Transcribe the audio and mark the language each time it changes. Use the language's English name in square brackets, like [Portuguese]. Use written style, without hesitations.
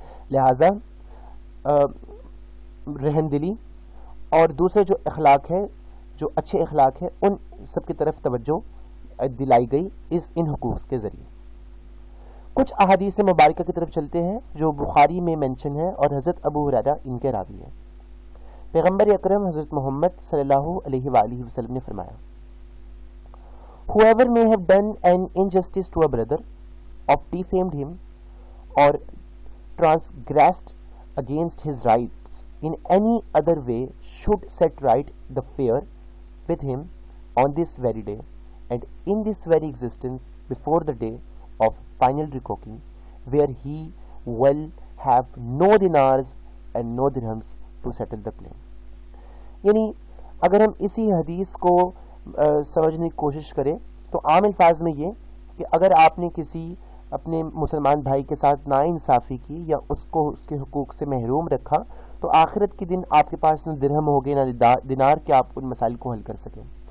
[Urdu] لہٰذا رحمدلی اور دوسرے جو اخلاق ہے, جو اچھے اخلاق ہیں, ان سب کی طرف توجہ دلائی گئی ان حقوق کے ذریعے. کچھ احادیث مبارکہ کی طرف چلتے ہیں جو بخاری میں مینشن ہے اور حضرت ابو ہریرہ ان کے راوی ہیں. پیغمبر اکرم حضرت محمد صلی اللہ علیہ وآلہ وسلم نے فرمایا, [English] Whoever may have done an injustice to a brother, or defamed him, or transgressed against his rights in any other way, should set right the affair with him on this very day, and in this very existence, before the day of final reckoning, where he will have no dinars and no dirhams to settle the claim. [Urdu] یعنی اگر ہم اسی حدیث کو سمجھنے کی کوشش کریں تو عام الفاظ میں یہ کہ اگر آپ نے کسی اپنے مسلمان بھائی کے ساتھ ناانصافی کی یا اس کو اس کے حقوق سے محروم رکھا تو آخرت کے دن آپ کے پاس نہ درہم ہوگے نہ دینار کہ آپ ان مسائل کو حل کر سکیں.